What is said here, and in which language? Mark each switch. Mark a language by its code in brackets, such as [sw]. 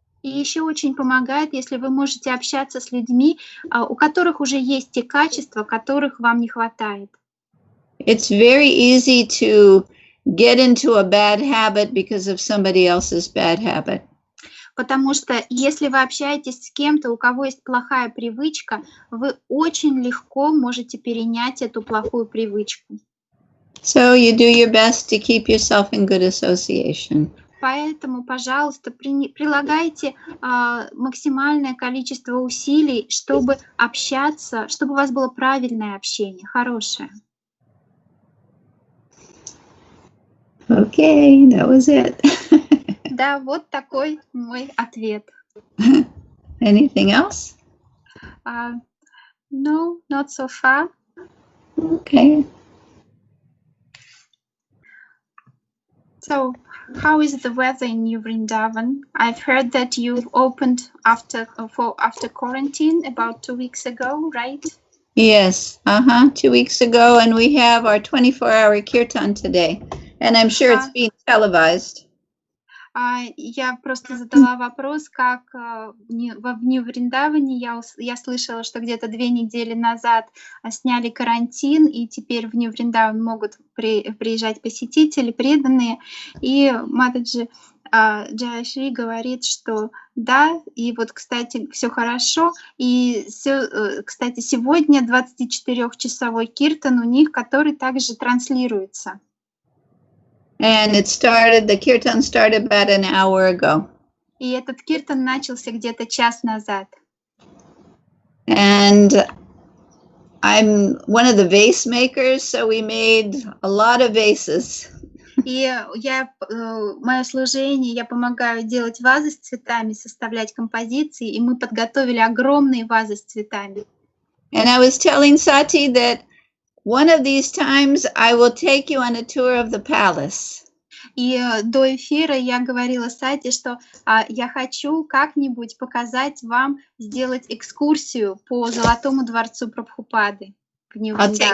[ru] И еще очень помогает, если вы можете общаться с людьми, у которых уже есть те качества, которых вам не хватает. [en] It's very easy to get into a bad habit because of somebody else's bad habit. [ru] Потому что если вы общаетесь с кем-то, у кого есть плохая привычка, вы очень легко можете перенять эту плохую привычку. [en] So you do your best to keep yourself in good association. [ru] Поэтому, пожалуйста, прилагайте максимальное количество усилий, чтобы общаться, чтобы у вас было правильное общение, хорошее. [en] Okay, that was it. [ru] Да, вот такой мой ответ. [en] Anything else? No, not so far. Okay. So, how is the weather in Nью Вриндаван? I've heard that you've opened after quarantine about 2 weeks ago, right? Yes, 2 weeks ago, and we have our 24-hour kirtan today, and I'm sure it's being televised. [ru] Я просто задала вопрос, как в Нью Вриндаване я слышала, что где-то 2 недели назад сняли карантин, и теперь в Нью Вриндаван могут приезжать посетители, преданные. И Матаджи Джаяшри говорит, что да, и вот, кстати, все хорошо. И, кстати, сегодня 24-часовой киртан у них, который также транслируется. [en] And the kirtan started about an hour ago. [ru] И этот киртан начался где-то час назад. [en] And I'm one of the vase makers, so we made a lot of vases. [ru] И мое служение, я помогаю делать вазы с цветами, составлять композиции, и мы подготовили огромные вазы с цветами. [en] And I was telling Sati that one of these times I will take you on a tour of the palace. [ru] И до эфира я говорила Сати, что я хочу как-нибудь показать вам, сделать экскурсию по Золотому дворцу Прабхупады в Нью Вриндаване.